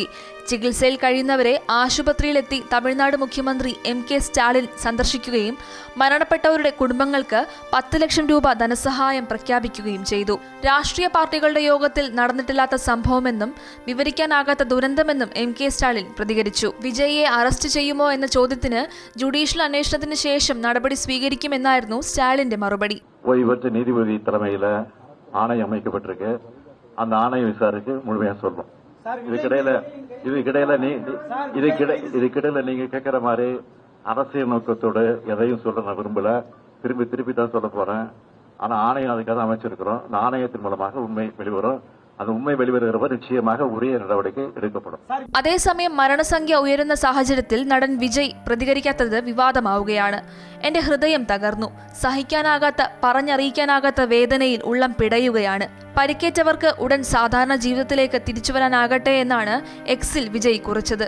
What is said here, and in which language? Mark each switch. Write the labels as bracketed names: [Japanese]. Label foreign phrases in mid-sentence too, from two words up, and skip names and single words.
[Malayalam] ചികിത്സയിൽ കഴിയുന്നവരെ ആശുപത്രിയിലെത്തി തമിഴ്നാട് മുഖ്യമന്ത്രി MK സ്റ്റാലിൻ സന്ദർശിക്കുകയും മരണപ്പെട്ടവരുടെ കുടുംബങ്ങൾക്ക് 10 ലക്ഷം രൂപ ധനസഹായം പ്രഖ്യാപിക്കുകയും ചെയ്തു. രാഷ്ട്രീയ പാർട്ടികളുടെ യോഗത്തിൽ നടന്നിട്ടില്ലാത്ത സംഭവമെന്നും വിവരിക്കാനാകാത്ത ദുരന്തമെന്നും MK സ്റ്റാലിൻ പ്രതികരിച്ചു. വിജയിയെ അറസ്റ്റ് ചെയ്യുമോ എന്ന ചോദ്യത്തിന് ജുഡീഷ്യൽ അന്വേഷണത്തിന് ശേഷം നടപടി സ്വീകരിക്കുമെന്നായിരുന്നു സ്റ്റാലിന്റെ മറുപടി. [Tamil] ஆணையம் அமைக்கப்பட்டிருக்கு. அந்த ஆணையம் விசாரிச்சு முழுமையா சொல்லும். இதுக்கிடையில நீங்க கேட்கிற மாதிரி அரசியல் நோக்கத்தோடு எதையும் சொல்ல நான் விரும்பல. திருப்பி தான் சொல்ல போறேன். ஆனா ஆணையம் அதுக்காக அமைச்சிருக்கிறோம். அந்த ஆணையத்தின் மூலமாக உண்மை வெளிவரும். அது உண்மை வெளிவருகிறவர் நிச்சயமாக உரிய நடவடிக்கை எடுக்கப்படும். [Malayalam] അതേസമയം മരണസംഖ്യ ഉയരുന്ന സാഹചര്യത്തിൽ നടൻ വിജയ് പ്രതികരിക്കാത്തത് വിവാദമാവുകയാണ്. എന്റെ ഹൃദയം തകർന്നു, സഹിക്കാനാകാത്ത പറഞ്ഞറിയിക്കാനാകാത്ത വേദനയിൽ ഉള്ളം പിടയുകയാണ്. പരിക്കേറ്റവർക്ക് ഉടൻ സാധാരണ ജീവിതത്തിലേക്ക് തിരിച്ചുവരാനാകട്ടെ എന്നാണ് എക്സിൽ വിജയ് കുറിച്ചത്.